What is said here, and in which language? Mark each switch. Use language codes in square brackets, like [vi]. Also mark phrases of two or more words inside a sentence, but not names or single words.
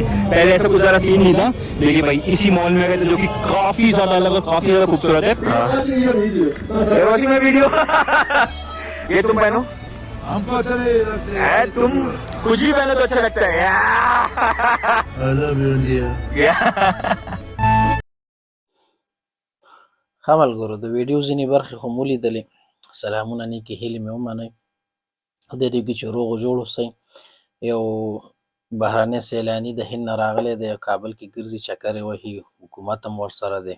[hi] पहले ऐसा कुछ ज्यादा सीन नहीं था, लेकिन भाई इसी मॉल में गए थे जो कि काफी ज्यादा अलग और काफी ज्यादा खूबसूरत है। वीडियो ये तुम पहनो, हमको अच्छा नहीं लगता है। तुम कुछ भी पहनो तो अच्छा लगता है। [en] I love you, India. [ps] خمل ګورو د ویډیو ځینې برخې خو مو لیدلې. سلامونه نیکې هیلې مې ومنئ. د دې کې چې روغ جوړ اوسئ. یو بهرنی سیلاني د هند نه راغلی دی، کابل کې ګرځي چکرې وهي، حکومت هم ورسره دی.